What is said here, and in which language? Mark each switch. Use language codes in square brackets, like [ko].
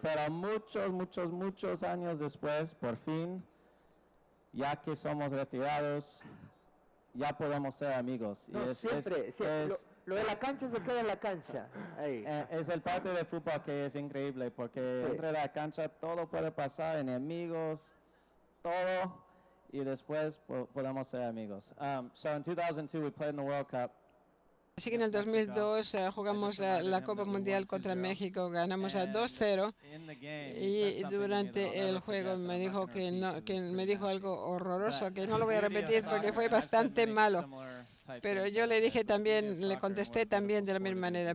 [es] Pero muchos años después, por fin, ya que somos retirados, ya podemos ser amigos. No, y siempre. Lo de la cancha se queda en la cancha. Ahí. es el parte del fútbol que es increíble, porque Sí. entre la cancha todo puede pasar, enemigos, todo, y después podemos ser amigos. [en] So in 2002 we played in the World Cup. [es] Así que en el 2002 jugamos la Copa Mundial contra México, ganamos a 2-0 y durante el juego me dijo que no, que me dijo algo horroroso que no lo voy a repetir porque fue bastante malo. Pero yo le dije también, le contesté también de la misma manera.